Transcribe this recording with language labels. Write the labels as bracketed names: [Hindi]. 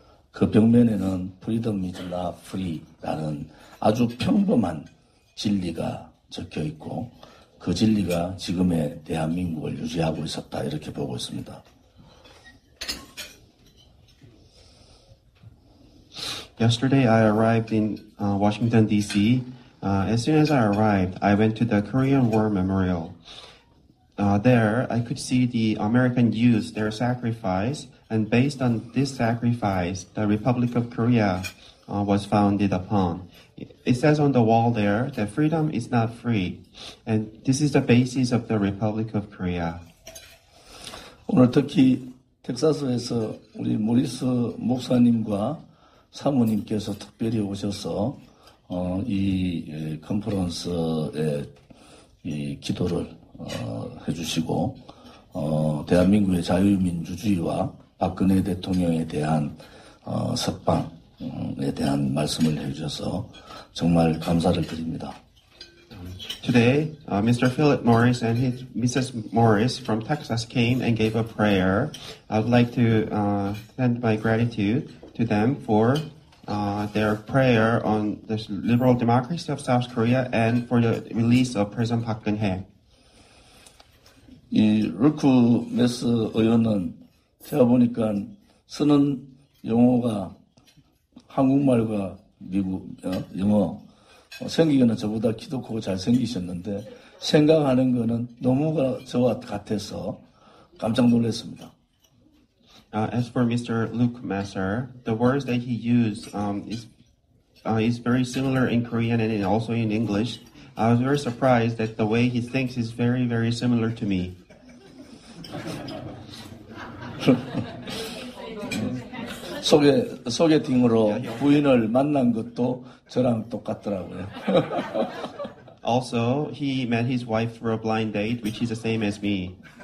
[Korean] 그 벽면에는 [English] freedom is not free [Korean] 라는 아주 평범한 진리가 적혀 있고, 그 진리가 지금의 대한민국을 유지하고 있었다, 이렇게 보고 있습니다. [English] Yesterday I arrived in Washington, D.C. As soon as I arrived, I went to the Korean War Memorial. There, I could see the American youth, their sacrifice, and based on this sacrifice, the Republic of Korea was founded upon. It says on the wall there that freedom is not free, and this is the basis of the Republic of Korea. [Korean] 오늘 특히 텍사스에서 우리 모리스 목사님과 사모님께서 특별히 오셔서 이 컨퍼런스에 이 기도를 해주시고 대한민국의 자유민주주의와 박근혜 대통령에 대한 석방에 대한 말씀을 해주셔서 정말 감사를 드립니다. [English] Today, Mr. Philip Morris and his Mrs. Morris from Texas came and gave a prayer. I would like to send my gratitude to them for their prayer on the liberal democracy of South Korea and for the release of President Park Geun-hye. [Korean] 이 르크 메스 의원은 제가 보니까 쓰는 영어가 한국말과 미국 영어 생기기는 저보다 키도 크고 잘생기셨는데 생각하는 거는 너무 저와 같아서 깜짝 놀랐습니다. [English] As for Mr. Luke Messer, the words that he used is very similar in Korean and also in English. I was very surprised that the way he thinks is very, very similar to me. [Korean] 소개팅으로 부인을 만난 것도 저랑 똑같더라고요. [English] Also, he met his wife for a blind date, which is the same as me.